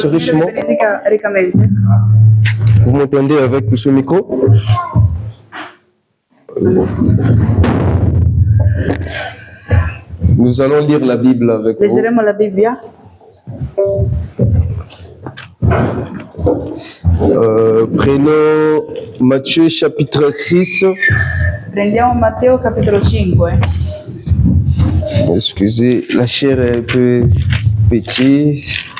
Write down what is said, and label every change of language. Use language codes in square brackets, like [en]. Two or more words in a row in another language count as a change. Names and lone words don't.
[it] Il Signore [fr] richement. [it] benedica riccamente. [fr] Vous m'entendez avec ce micro? Nous allons lire la Bible avec vous. [it] Leggeremo la Bibbia. [fr] Prenons Matthieu chapitre 6, [it] Prendiamo Matteo capitolo 5. [fr] Excusez, la chair est un peu petite.